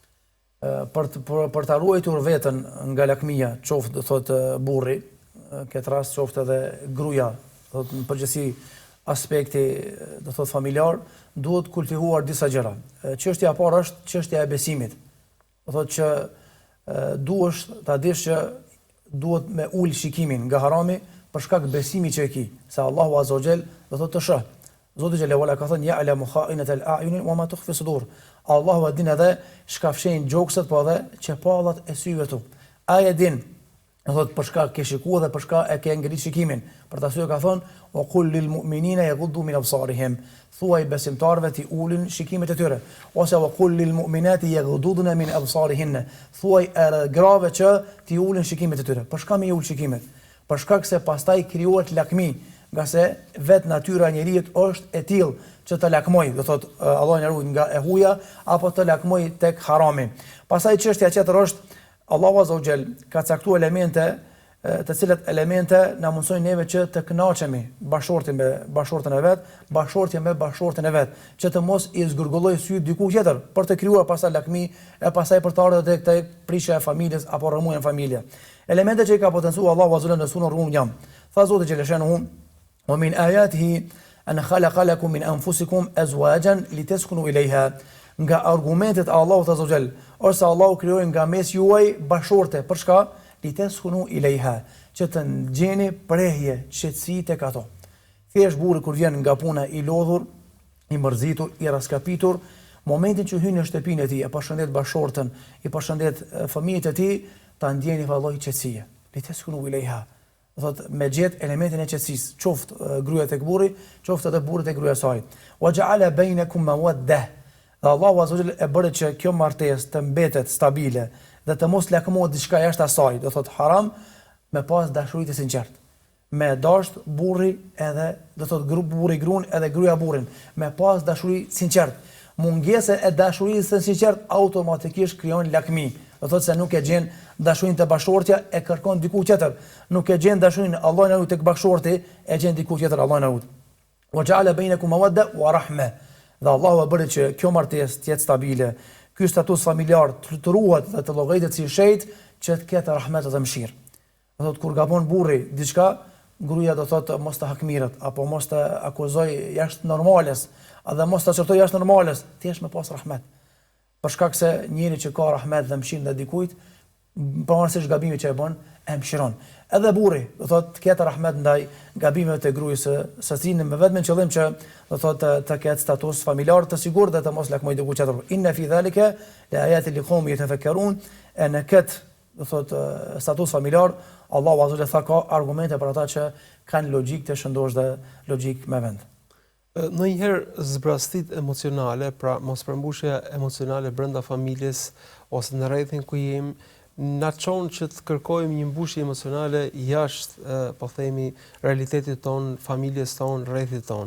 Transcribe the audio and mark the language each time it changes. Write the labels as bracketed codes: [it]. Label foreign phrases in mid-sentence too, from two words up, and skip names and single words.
[sq] Për ta ruajtur veten nga lakmia, qoftë do thotë burri, këtë rast qoftë edhe gruaja, do thotë në përgjithësi aspekti do thotë familjar, duhet kultivuar disa gjëra. Çështja e parë është çështja e besimit. Do thotë që duhesh ta dish që duhet me ul shikimin nga harami për shkak besimit që e ke, se Allahu [ar] عز وجل [sq] do thotë të shoh. [ar] Zoti جل وعلا [sq] ka thënë [ar] يعلم خائنة الأعين وما تخفي الصدور. [sq] Allahu e din edhe shkafshenjë gjokset, po edhe çepallat e syve tu. Ai e din, do thotë për shkak ke shikuar dhe për shkak e ke ngrit shikimin. Për ta thënë ka thonë [ar] وقل للمؤمنين يغضوا من أبصارهم. [sq] Thuaj besimtarëve të ulin shikimet e tyre. [ar] Ose وقل للمؤمنات يغضضن من أبصارهن. [sq] Thuaj grave që të ulin shikimet e tyre. Për shkak me ul shikimet. Për shkak se pastaj krijohet lakmi, nga se vetë natyra e njerit është e tillë që të lakmoj, do thotë Allah na ruaj nga e huaja apo të lakmoj tek harami. Pastaj çështja tjetër është Allahu [ar] عز وجل [sq] ka caktuar elemente, të cilat elemente na mundsojnë neve që të kënaqemi bashortin me bashortën e vet, bashortja me bashortën e vet, që të mos i zgurgulloj sy diku tjetër për të krijuar pastaj lakmi e pastaj për të ardhur tek prishja e familjes apo rrëmujën e familje. Elemente që i ka potencuar Allahu [ar] عز وجل [sq] në sunë Rum jam. Tha Zoti [ar] xheleshanu ومن آياته أن خلق لكم من أنفسكم أزواجا لتسكنوا إليها. [sq] Nga argumentet e Allahut [ar] عز وجل, [sq] ose Allahu krijoi nga mes juaj bashorte, për çka? [ar] لتسكنوا إليها, [sq] që të gjeni prehje, qetësi tek ato. Thjesht burri kur vjen nga puna i lodhur, i mërzitur, i raskapitur, momentin që hyn në shtëpinë e tij, e përshëndet bashortën, i përshëndet fëmijët e tij, ta ndjeni valloj qetësie. [ar] لتسكنوا إليها. [sq] Thot me gjet elementin e qetësisë, qoftë gruaja tek burri, qoftë edhe burri tek gruaja e saj. [ar] وجعل بينكم مودة. [sq] Allahu [ar] عز وجل [sq] e bëri që kjo martesë të mbetet stabile dhe të mos lakmohet diçka jashtë asaj, do thot haram, me pas dashuri të sinqertë. Me dasht burri edhe do thot burri gruan edhe gruaja burrin, me pas dashuri sinqert. Mungesa e dashurisë së sinqert automatikisht krijon lakmi. Do thot se nuk e gjen dashurinë te bashortja, e kërkon diku tjetër. Nuk e gjen dashurinë Allahu na lut tek bashorti, e gjen diku tjetër Allahu na lut. [ar] وجعل بينكم مودة ورحمة. [sq] Dhe Allahu e bëri që kjo martesë të jetë stabile, ky status familjar të ruhet dhe të llogaritet si shejt, që të ketë rahmet dhe mëshirë. Do thot kur gabon burri diçka, gruaja do thot mos të hakmirët apo mos të akuzoj jashtë normales, edhe mos ta çortoj jashtë normales, thjesht me pas rahmet. Për shkak se njëri që ka rahmet dhe mëshirë ndaj dikujt, pavarësisht gabimit që e bën, e mëshiron. Edhe burri, do thotë të ketë rahmet ndaj gabimeve të gruas së tij me vetëm qëllim që do thotë të ketë status familjar të sigurt dhe të mos lakmojë diku tjetër. [ar] إن في ذلك لآيات لقوم يتفكرون. [sq] Në këtë do thotë status familjar, Allahu [ar] عز وجل [sq] ka argumente për ata që kanë logjik të shëndosh dhe logjik me vend. Ndonjëherë zbrastit emocionale, pra mospërmbushja emocionale brenda familjes ose në rrethin ku jemi, na çon që të kërkojmë një mbushje emocionale jashtë, po themi, realitetit ton, familjes ton, rrethit ton.